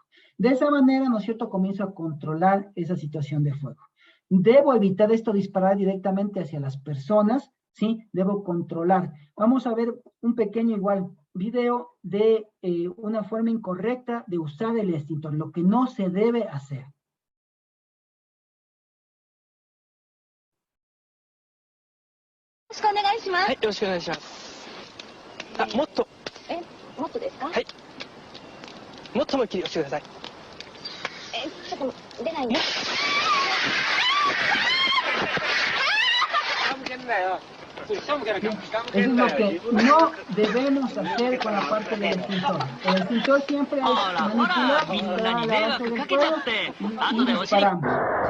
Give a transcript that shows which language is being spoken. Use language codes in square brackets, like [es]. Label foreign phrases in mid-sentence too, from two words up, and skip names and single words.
[es] De esa manera, ¿no es cierto?, comienzo a controlar esa situación de fuego. Debo evitar esto, disparar directamente hacia las personas, ¿sí? Debo controlar. Vamos a ver un pequeño igual video de una forma incorrecta de usar el extintor, lo que no se debe hacer. [ja] よろしくお願いします。はい、よろしくお願いします。あ、もっと。もっとですか？はい。もっと思いっきり押してください。ちょっと出ないんで。 [es] Eso es lo que no debemos hacer con la parte del extintor. El extintor siempre es manipulado para la base del fuego y disparamos, ¿sí?